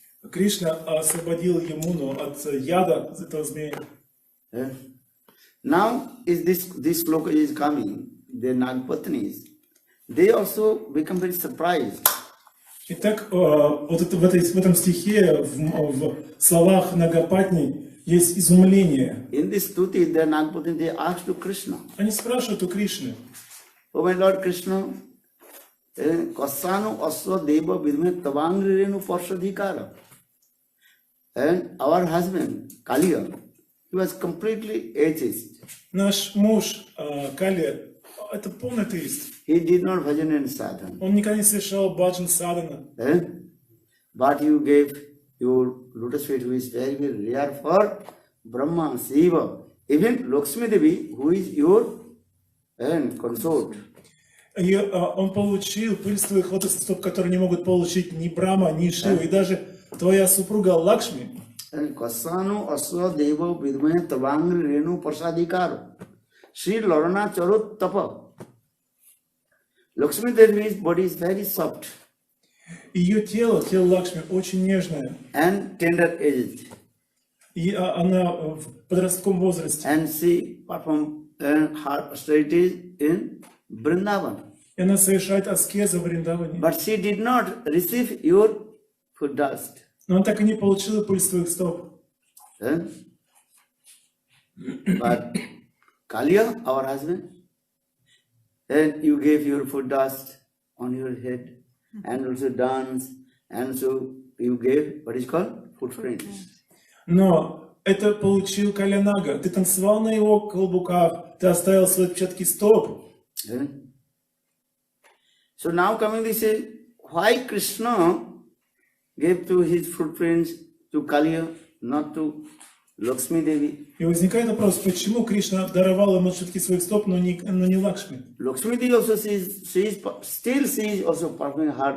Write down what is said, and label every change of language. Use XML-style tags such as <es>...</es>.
<ru>Кришна освободил Ямуну от яда этого змея.</ru> <en>Now is this sloka is coming, the Nagpatnis, they also become very surprised.</en> <ru>Итак, вот это, в этом стихе, в словах Нагапатни, есть изумление.</ru> <en>In this stuti, the Nagpatnis, they ask to Krishna,</en> <ru>Они спрашивают у Кришны,</ru> <en>oh my Lord</en> <sa>Krishna, kasanu aswa deva vidme tavangri renu parshadhikara.</sa> <en>And our husband, Kaliya, he was completely atheist.</en> <ru>наш муж Кали, это полный атеист.</ru> <en>He did not bhajan and sadhana.</en> <ru>Он никогда не совершал баджан садхана.</ru> <en>But you gave your lotus feet, who is very, very rare for Brahma, Shiva, even Lakshmi Devi, who is your consort.</en> <ru>И он получил пыль с твоих лотосных стоп, которые не могут получить ни Брахма, ни Шива, и даже твоя супруга Лакшми.</ru> <sa>Kasanu aswa deva vidme tavangri renu prasadikaro. Sri Lorana charot tapa.</sa> <en>Lakshmi Devi's body is very soft</en> <ru>Ее тело Лакшми, очень нежное.</ru> <en>and tender aged.</en> <ru>И она в подростковом возрасте.</ru> <en>And she performed her austerities in Vrindavan.</en> <ru>И она совершает аскезы в Вриндаване.</ru> <en>But she did not receive your foot dust.</en> <ru>Но он так и не получил пыль с твоих стоп.</ru> <en>But Kaliya, our husband, and you gave your foot dust on your head and also dance, and so you gave what is called footprints.</en> <ru>Но это получил Калянага. Ты танцевал на его каблуках, ты оставил свои отпечатки стоп. Eh?</ru> <en>So now coming this is why Krishna gave to his footprints to Kaliya, not to Lakshmi Devi.</en> <ru>И возникает вопрос, почему Кришна даровал ему отпечатки своих стоп, но не Лакшми?</ru> <en>Lakshmi Devi also still sees also performing her</en>